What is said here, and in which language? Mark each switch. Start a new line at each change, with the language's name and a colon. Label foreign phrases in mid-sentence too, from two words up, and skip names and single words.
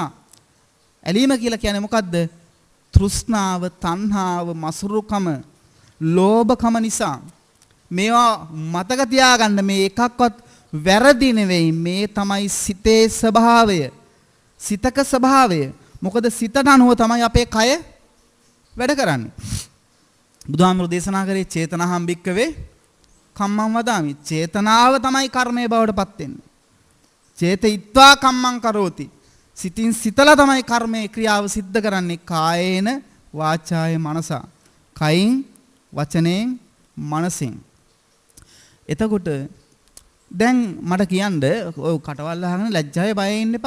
Sinhala: ඇලීම කියලා කියන්නේ මොකද්ද? තෘෂ්ණාව, තණ්හාව, මසුරුකම, ලෝභකම නිසා. මේවා මතක තියාගන්න, මේ එකක්වත් වැරදි නෙවෙයි. මේ තමයි සිතේ ස්වභාවය. සිතක ස්වභාවය. මොකද සිතට අනුව තමයි අපේ කය වැඩ කරන්නේ. බුදුහාමුදුරු දේශනා කරේ
Pali: චේතනාහම් භික්කවේ කම්මං වදාමි.
Sinhala: චේතනාව තමයි කර්මයේ බවට පත් වෙන්නේ.
Pali: චේතයිත්වා කම්මං කරෝති.
Sinhala: සිතින් සිතලා තමයි කර්මයේ ක්‍රියාව සිද්ධ කරන්නේ.
Pali: කායේන වාචාය මනසා.
Sinhala: කයින්, වචනයෙන්, මනසෙන්. එතකොට දැන් මට කියන්න ඔය කටවල් අහගෙන ලැජ්ජාවේ බය ඉන්න එපා.